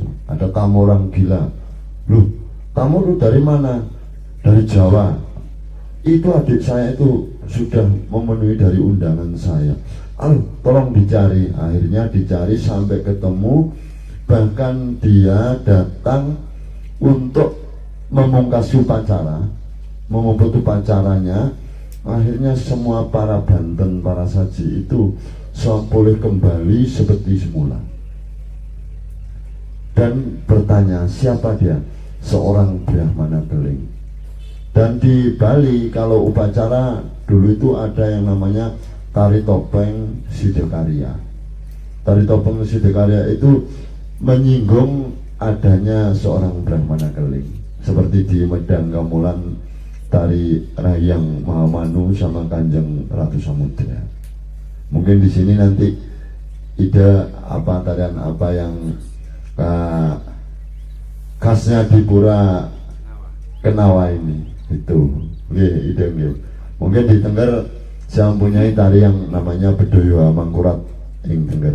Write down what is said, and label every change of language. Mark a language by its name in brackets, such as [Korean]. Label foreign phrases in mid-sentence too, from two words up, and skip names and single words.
[Indonesian] Ada tamu orang gila. Loh, tamu lu dari mana? Dari Jawa. Itu adik saya itu sudah memenuhi dari undangan saya. Tolong dicari. Akhirnya dicari sampai ketemu. Bahkan dia datang untuk memungkas upacara, memuput upacaranya. Akhirnya semua para Banten, para saji itu boleh kembali seperti semula. Dan bertanya, siapa dia? Seorang Brahmana Keling. Dan di Bali kalau upacara dulu itu ada yang namanya tari topeng Sidakarya. tari topeng Sidikarya itu menyinggung adanya seorang Brahmana keling, seperti di Medang Gamulan tari Rayang Mahamanu sama Kanjeng Ratu Samudra. Mungkin di sini nanti ide apa tarian apa yang khasnya di Pura Kenawa ini itu, ide. Mungkin di Tengger saya mempunyai tari yang namanya Bedoyo Mangkurat ing Tengger.